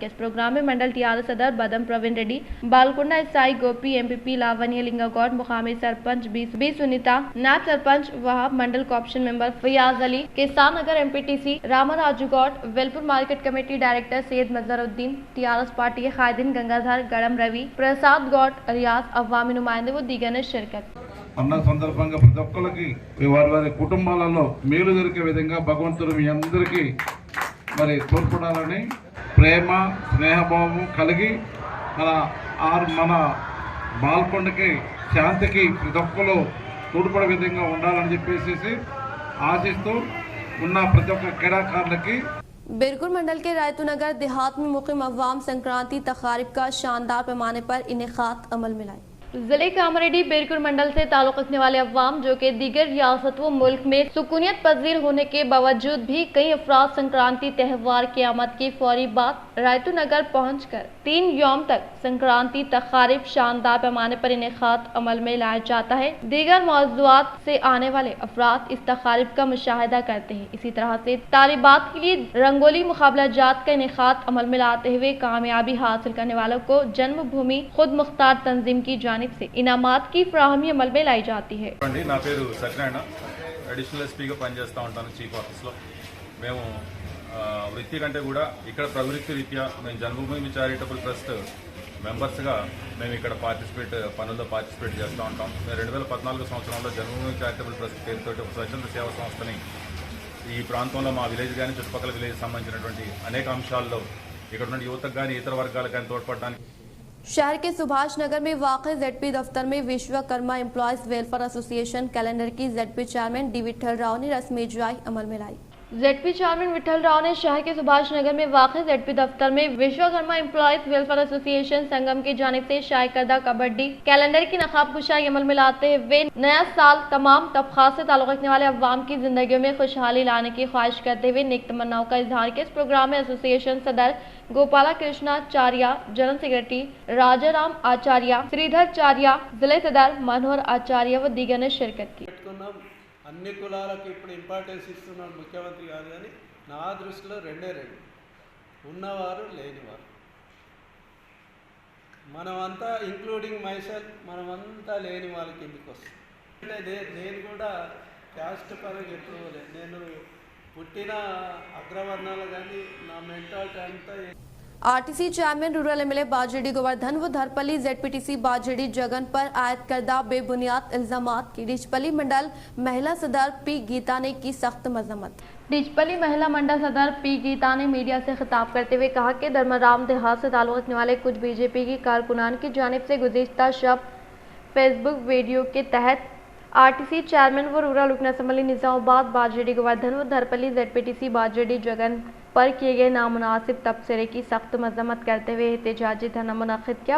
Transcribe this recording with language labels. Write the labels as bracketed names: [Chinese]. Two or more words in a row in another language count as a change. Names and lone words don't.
[Urdu] اس پروگرام میں منڈل TR صدر بدم پروین ریڈی، بالکنڈا SI گوپی، MPP لاونیہ لنگاگوڑ، مقامی سرپنچ B سنیتا، نائب سرپنچ وہاب، منڈل [English] corporation member [Urdu] فیاض علی، کسان نگر MPTC راما راجوگوڑ، ویلپور [English] market committee director [Urdu] سید مظہرالدین، TRS پارٹی کے قائدین گنگادھر گڈم روی، پرساد گوڑ، ریاض، عوامی نمائندے و دیگر نے شرکت. [Telugu] పండుగ సందర్భంగా ప్రతి ఒక్కరికి వారి వారి కుటుంబాలలో మేలు జరిగే విధంగా భగవంతుడు మీ అందరికీ మరి తోడ్పడాలని ప్రేమ స్నేహభావం కలిగి మన బాల్కొండకి శాంతికి ప్రతి ఒక్కరు తోడ్పడే విధంగా ఉండాలని చెప్పేసి ఆశిస్తూ ఉన్న ప్రతి ఒక్క క్రీడాకారులకి [Urdu] برکول منڈل کے رائتو نگر دیہات میں مقیم عوام سنکرانتی تقاریب کا شاندار پیمانے پر انعقاد عمل میں لائے. ضلع کاماریڈی بیرکور منڈل سے تعلق رکھنے والے عوام جو کہ دیگر ریاست و ملک میں سکونت پذیر ہونے کے باوجود بھی کئی افراد سنکرانتی تہوار کی آمد کی فوری بعد رائتو نگر پہنچ کر 3 یوم تک سنکرانتی تقاریب شاندار پیمانے پر انعقاد عمل میں لایا جاتا ہے. دیگر موضوعات سے آنے والے افراد اس تقاریب کا مشاہدہ کرتے ہیں. اسی طرح سے طالبات کے لیے رنگولی مقابلہ جات کا انعقاد عمل میں لاتے ہوئے کامیابی حاصل کرنے والوں کو جنم بھومی خود مختار تنظیم کی جانب سے انعامات کی فراہمی عمل میں لائی جاتی ہے. [Telugu] నా పేరు సత్యనారాయణ, అడిషనల్ ఎస్పీగా పనిచేస్తూ ఉంటాను చీఫ్ ఆఫీస్లో. మేము వృత్తి కంటే కూడా ఇక్కడ ప్రవృత్తి రీత్యా మేము జన్మభూమి చారిటబుల్ ట్రస్ట్ మెంబర్స్గా మేము ఇక్కడ పనుల్లో పార్టిసిపేట్ చేస్తూ ఉంటాం. మేము 2014 సంవత్సరంలో జన్మభూమి చారిటబుల్ ట్రస్ట్ పేరుతోటి ఒక స్వచ్ఛంద సేవా సంస్థని ఈ ప్రాంతంలో మా విలేజ్ కానీ చుట్టుపక్కల విలేజ్ సంబంధించినటువంటి అనేక అంశాల్లో ఇక్కడ ఉన్న యువతకు కానీ ఇతర వర్గాలకు కానీ తోడ్పడడానికి [Urdu] شہر کے سبھاش نگر میں واقع ZP دفتر میں وشوکرما ایمپلائز ویلفیئر ایسوسی ایشن کیلنڈر کی ZP چیئرمین ڈی وٹھل راؤ نے رسمی اجرائی عمل میں لائی. ZP چیئرمین وٹھل راؤ نے شہر کے سبھاش نگر میں واقع ZP دفتر میں وشوکرما ایمپلائز ویلفیئر ایسوسی ایشن سنگم کی جانب سے شائع کردہ کبڈی کیلنڈر کی نقاب کشائی عمل میں لاتے ہوئے نیا سال تمام طبقات سے تعلق رکھنے والے عوام کی زندگیوں میں خوشحالی لانے کی خواہش کرتے ہوئے نیک تمناؤں کا اظہار کیا. اس پروگرام میں ایسوسی ایشن صدر گوپالا کرشناچاریہ, [English] general secretary [Urdu] راجارام آچاریہ، سریدھراچاریہ، ضلع صدر منوہر آچاریہ و دیگر نے شرکت کی. [Telugu] అన్ని కులాలకు ఇప్పుడు ఇంపార్టెన్స్ ఇస్తున్నాడు ముఖ్యమంత్రి గారు, కానీ నా దృష్టిలో రెండే ఉన్నవారు లేనివారు. మనమంతా [English] including myself [Telugu] మనమంతా లేని వాళ్ళ కిందికి వస్తాం. నేను కూడా క్యాస్ట్ పరంగా ఎప్పుడు నేను పుట్టిన అగ్రవర్ణాలు కానీ నా మెంటాలిటీ అంతా [English] RTC chairman rural MLA [Urdu] باجریڈی گووردھن و دھرپلی ZPTC باجریڈی جگن پر عائد کردہ بے بنیاد الزامات کی ڈچپلی منڈل مہیلا صدر پی گیتا نے کی سخت مذمت. ڈچپلی مہیلا منڈل صدر پی گیتا نے میڈیا سے خطاب کرتے ہوئے کہا کہ دھرمارم دیہات سے تعلق رکھنے والے کچھ بی جے پی کی کارکنان کی جانب سے گزشتہ شب فیس بک ویڈیو کے تحت [English] RTC chairman [Urdu] و رورل رکن اسمبلی نظام آباد باجریڈی گووردھن و دھرپلی ZPTC باجریڈی جگن پر کیے گئے نامناسب تبصرے کی سخت مذمت کرتے ہوئے احتجاجی دھرنا منعقد کیا.